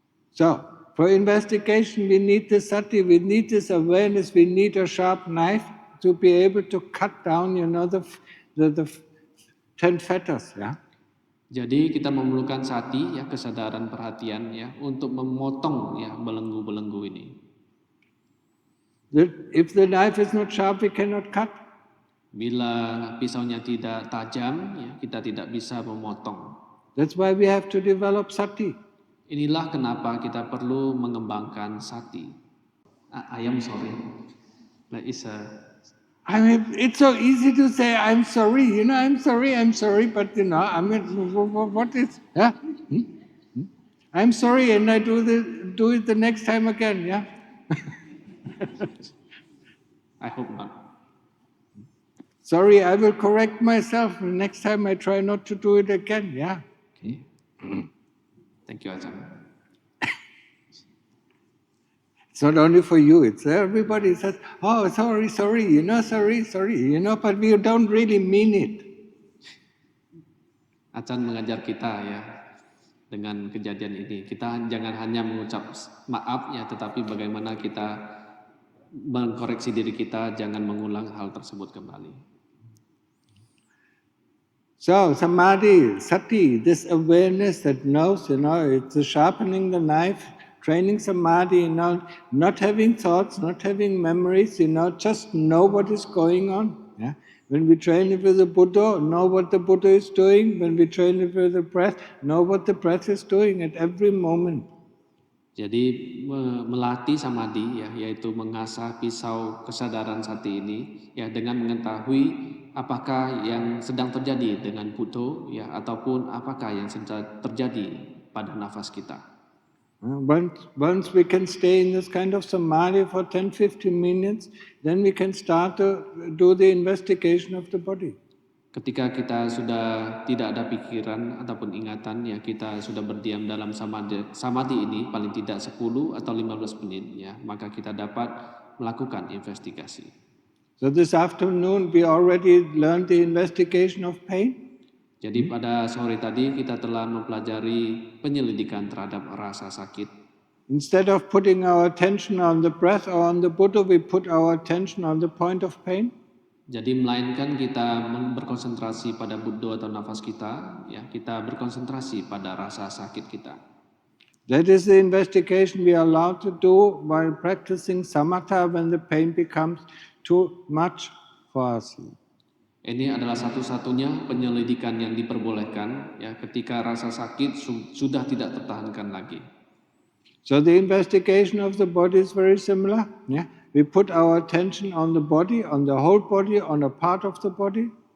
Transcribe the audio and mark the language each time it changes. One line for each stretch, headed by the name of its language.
English: So for investigation we need this sati, we need this awareness, we need a sharp knife to be able to cut down, the 10 fetters, yeah.
Indonesian: Jadi kita memerlukan sati ya, kesadaran perhatian ya untuk memotong ya belenggu-belenggu ini.
English: If the knife is not sharp, we cannot cut.
Indonesian: Bila pisaunya tidak tajam ya, kita tidak bisa memotong.
English: That's why we have to develop sati.
Indonesian: Inilah kenapa kita perlu mengembangkan sati.
English: I am sorry. That is I mean, it's so easy to say, I'm sorry, I'm sorry, but, what is, yeah? I'm sorry, and I do it the next time again, yeah? I hope not. Sorry, I will correct myself. Next time I try not to do it again, yeah? Okay. Thank you, Ajahn. It's not only for you, it's everybody says, oh, sorry, sorry, but we don't really mean it.
Indonesian: Ajahn mengajar kita ya dengan kejadian ini. Kita jangan hanya mengucap maaf ya, tetapi bagaimana kita mengkoreksi diri kita, jangan mengulang hal tersebut kembali.
English: So, samadhi, sati, this awareness that knows, it's sharpening the knife, training samadhi, not having thoughts, not having memories, just know what is going on. Yeah? When we train it with the Buddha, know what the Buddha is doing. When we train it with the breath, know what the breath is doing at every moment.
Indonesian: Jadi melatih samadhi ya, yaitu mengasah pisau kesadaran sati ini ya dengan mengetahui apakah yang sedang terjadi dengan Buddha ya, ataupun apakah yang sedang terjadi pada nafas kita.
English: Once we can stay in this kind of samadhi for 10-15 minutes, then we can start to do the investigation of the body.
Indonesian: Ketika kita sudah tidak ada pikiran ataupun ingatan, ya kita sudah berdiam dalam samadhi ini paling tidak 10 atau 15 menit, ya maka kita dapat melakukan investigasi.
English: So this afternoon we already learned the investigation of pain.
Indonesian: Jadi pada sore tadi kita telah mempelajari penyelidikan terhadap rasa sakit.
English: Instead of putting our attention on the breath or on the Buddha, we put our attention on the point of pain.
Indonesian: Jadi melainkan kita berkonsentrasi pada Buddha atau nafas kita, ya kita berkonsentrasi pada rasa sakit kita.
English: That is the investigation we are allowed to do while practicing samatha when the pain becomes too much for us.
Indonesian: Ini adalah satu-satunya penyelidikan yang diperbolehkan ya ketika rasa sakit sudah tidak tertahankan lagi.
English: So the investigation of the body is very similar. Yeah? We put our attention on the body, on the whole body, on a part of the body.